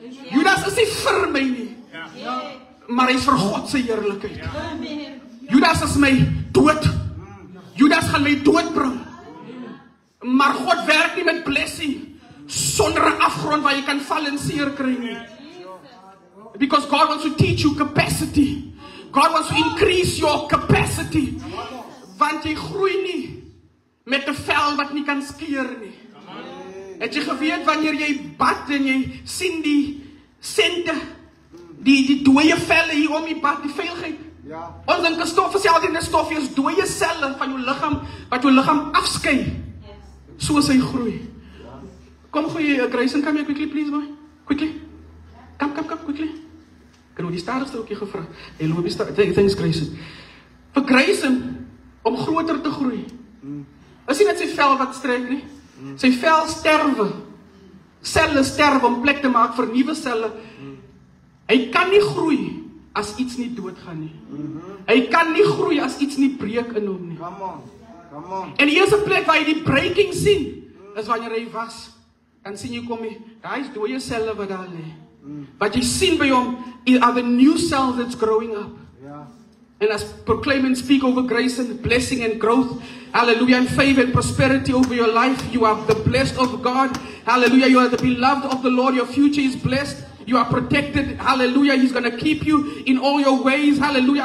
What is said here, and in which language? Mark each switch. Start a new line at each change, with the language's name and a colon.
Afrikaans: Judas is nie vir my nie, maar hy is vir God se heerlikheid. Judas is my dood. Judas gaan my dood bring. Maar God werk nie met blessing sonder 'n afgrond waar jy kan val en seer kry nie.
English: Because God wants to teach you capacity. God wants to increase your capacity.
Afrikaans: Want jy groei nie met 'n vel wat nie kan skeur nie. Het jy geweet wanneer jy bad en jy sien die sente, die dooie velle hier om die bad, die veiligheid. Ja. Ons dink 'n stof is altyd 'n stof, is dooie selle van jou liggaam wat jou liggaam afskei. Soos hy groei. Kom gooi
English: Grayson, come here quickly please boy. Quickly. Come quickly.
Afrikaans: Kan jy die stadigste ookie gevra? Hey, loop die stadig. Thanks Grayson. Vir Grayson om groter te groei. Is nie net sy vel wat strek nie. Sy vel sterwe. Selle sterwe om plek te maak vir nuwe selle. Hy kan nie groei as iets nie doodgaan nie. Hy kan nie groei as iets nie breek in hom nie.
English: Come on. Come on.
Afrikaans: En die eerste plek waar jy die breaking sien, is wanneer hy was. Dan sien jy kom hy, daar is dooie selle wat daar lê. Wat jy sien by hom
English: are the new cells that's growing up. Yeah. And as proclaim and speak over grace and blessing and growth, hallelujah, and favor and prosperity over your life. You are the blessed of God. Hallelujah, you are the beloved of the Lord. Your future is blessed. You are protected. Hallelujah. He's going to keep you in all your ways. Hallelujah.